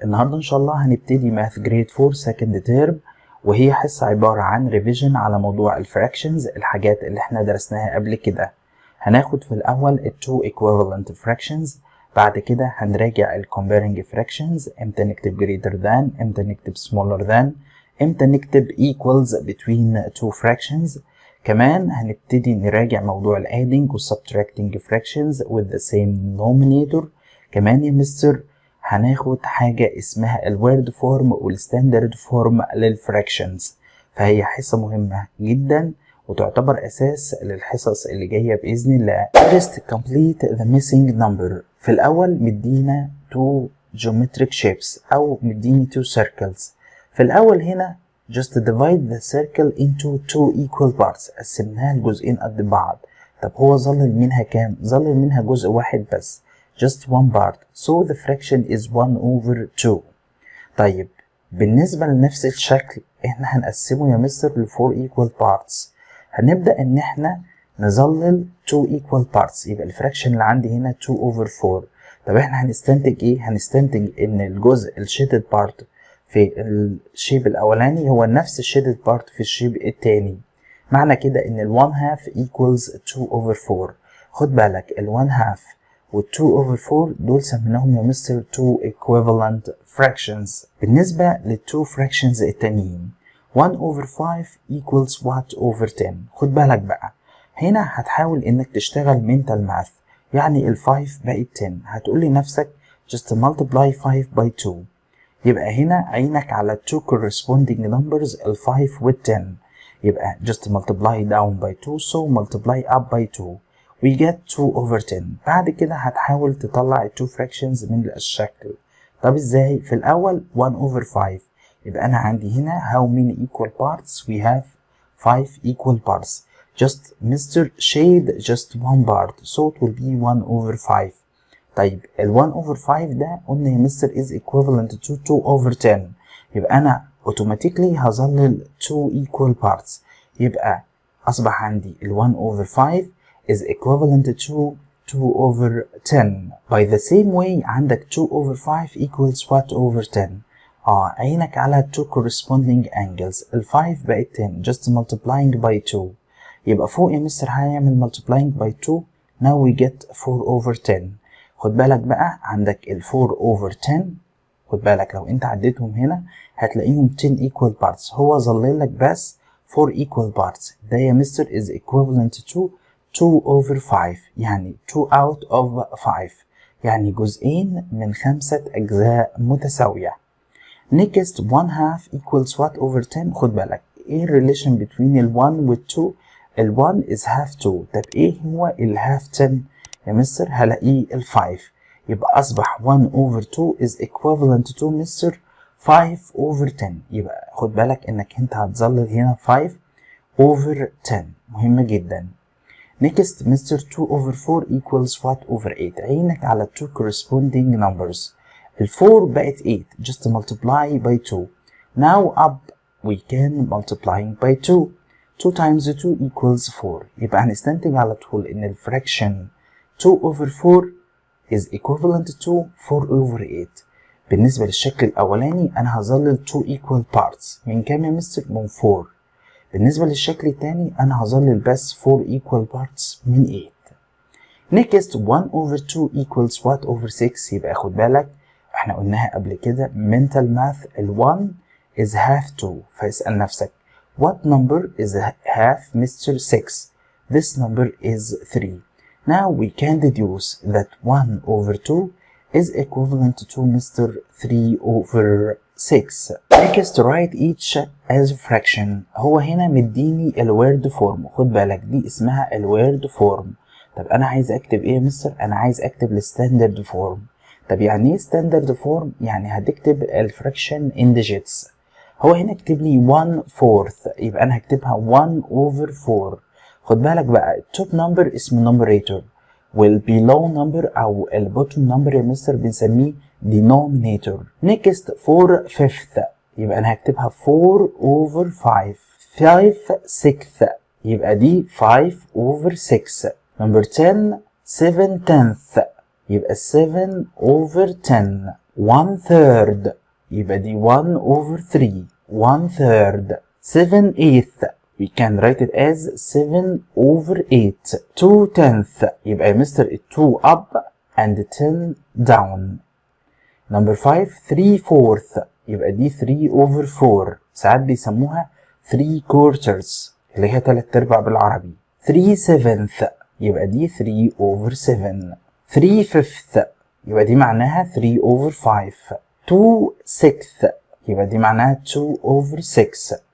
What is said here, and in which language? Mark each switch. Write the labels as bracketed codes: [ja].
[ar] النهاردة إن شاء الله هنبتدي [en] math grade 4 second term، [ar] وهي حصة عبارة عن [en] revision [ar] على موضوع الفراكشنز، الحاجات اللي احنا درسناها قبل كده. هناخد في الأول ال [en] two equivalent fractions، [ar] بعد كده هنراجع ال [en] comparing fractions، [ar] امتى نكتب [en] greater than، [ar] امتى نكتب [en] smaller than، [ar] امتى نكتب [en] equals between two fractions. [ar] كمان هنبتدي نراجع موضوع ال [en] adding و subtracting fractions with the same denominator. [ar] كمان يا مستر هناخد حاجة اسمها الورد فورم والستاندرد فورم للفراكشنز، فهي حصة مهمة جدا وتعتبر أساس للحصص اللي جاية بإذن الله. [en] First complete the missing number. [ar] في الأول مدينا [en] two geometric shapes [ar] أو مديني [en] two circles. [ar] في الأول هنا [en] just divide the circle into two equal parts، [ar] قسمناها لجزئين قد بعض. طب هو ظلل منها كام؟ ظلل منها جزء واحد بس، [en] just one part, so the fraction is 1 over 2. [ar] طيب بالنسبة لنفس الشكل احنا هنقسمه يا مستر ل [en] 4 equal parts. [ar] هنبدأ ان احنا نظلل [en] 2 equal parts، [ar] يبقى الفراكشن اللي عندي هنا [en] 2 over 4. [ar] طب احنا هنستنتج ايه؟ هنستنتج ان الجزء الشيدد بارت في الشيب الاولاني هو نفس الشيدد بارت في الشيب التاني. معنى كده ان [en] ال 1 half equals 2 over 4. [ar] خد بالك ال 1 half وال 2 over 4 دول سميناهم يا مستر [en] 2 equivalent fractions. [ar] بالنسبة لل [en] 2 fractions [ar] التانيين [en] 1 over 5 equals what over 10. [ar] خد بالك بقى هنا هتحاول انك تشتغل [en] mental math، [ar] يعني ال 5 بقت 10، هتقول لنفسك [en] just multiply 5 by 2. [ar] يبقى هنا عينك على [en] 2 corresponding numbers ال 5 وال 10، يبقى just multiply down by 2 so multiply up by 2. we get 2 over 10. [ar] بعد كده هتحاول تطلع ال 2 fractions من الشكل. طب ازاي؟ في الأول [en] 1 over 5، [ar] يبقى أنا عندي هنا [en] how many equal parts؟ we have 5 equal parts. just Mr. shade just one part so it will be 1 over 5. طيب ال 1 over 5 ده قلنا يا mister is equivalent to 2 over 10، [ar] يبقى أنا [en] automatically [ar] هظلل [en] 2 equal parts، يبقى أصبح عندي ال 1 over 5 is equivalent to 2 over 10. By the same way عندك 2 over 5 equals what over 10؟ [ar] عينك على [en] 2 corresponding angles. ال 5 بقت 10 just multiplying by 2، [ar] يبقى فوق يا مستر هيعمل [en] multiplying by 2. now we get 4 over 10. [ar] خد بالك بقى عندك ال [en] 4 over 10، [ar] خد بالك لو انت عديتهم هنا هتلاقيهم [en] 10 equal parts، [ar] هو ظلل لك بس [en] 4 equal parts. [ar] ده يا مستر [en] is equivalent to 2 over 5، [ar] يعني [en] 2 out of 5، [ar] يعني جزئين من 5 أجزاء متساوية. [en] next 1 half equals what over 10؟ [ar] خد بالك [en] ايه relation between ال 1 وال 2؟ ال 1 is half 2. [ar] طب ايه هو [en] ال half 10 يا mister? [ar] هلاقيه ال 5، يبقى أصبح [en] 1 over 2 is equivalent to mister 5 over 10. [ar] يبقى خد بالك انك انت هتظلل هنا [en] 5 over 10، [ar] مهمة جدا. [en] next Mr. 2 over 4 equals what over 8؟ [ar] عينك على [en] 2 corresponding numbers. ال 4 بقت 8 just multiply by 2. now up we can multiplying by 2. 2 times 2 equals 4. [ar] يبقى هنستنتج على طول ان [en] ال fraction 2 over 4 is equivalent to 4 over 8. [ar] بالنسبة للشكل الأولاني أنا هظلل [en] 2 equal parts [ar] من كام يا مستر؟ من 4. بالنسبة للشكل التاني أنا هظلل بس [en] 4 equal parts [ar] من 8. [en] next 1 over 2 equals what over 6؟ [ar] يبقى خد بالك احنا قلناها قبل كده [en] mental math ال 1 is half 2، [ar] فاسأل نفسك [en] what number is half Mr. 6؟ this number is 3. now we can deduce that 1 over 2 is equivalent to Mr. 3 over 6. next write each as a fraction. [ar] هو هنا مديني الورد فورم، خد بالك دي اسمها الورد فورم. طب انا عايز اكتب ايه يا مستر؟ انا عايز اكتب الستاندرد فورم. طب يعني ايه ستاندرد فورم؟ يعني هتكتب الفراكشن [en] in digits. [ar] هو هنا كتب لي 1/4، يبقى انا هكتبها [en] 1 over 4. [ar] خد بالك بقى التوب نمبر اسمه numerator والbelow number او البوتوم نمبر يا مستر بنسميه denominator. next 4/5، يبقى انا هكتبها [en] 4 over 5. [ar] 5/6، يبقى دي [en] 5 over 6. [ar] number 10 7/10، يبقى [en] 7 over 10 [ar] 1/3 يبقى دي [en] 1 over 3 [ar] 1/3. [en] 7 eighth we can write it as 7 over 8. 2/10 [ar] يبقى يا مستر [en] 2 up and 10 down. Number 5 3/4 [ar] يبقى دي [en] 3 over 4. [ar] ساعات بيسموها [en] 3 quarters [ar] اللي هي 3/4 بالعربي. 3/7 يبقى دي [en] 3 over 7. [ar] 3/5 يبقى دي معناها [en] 3 over 5. [ar] 2/6 يبقى دي معناها [en] 2 over 6.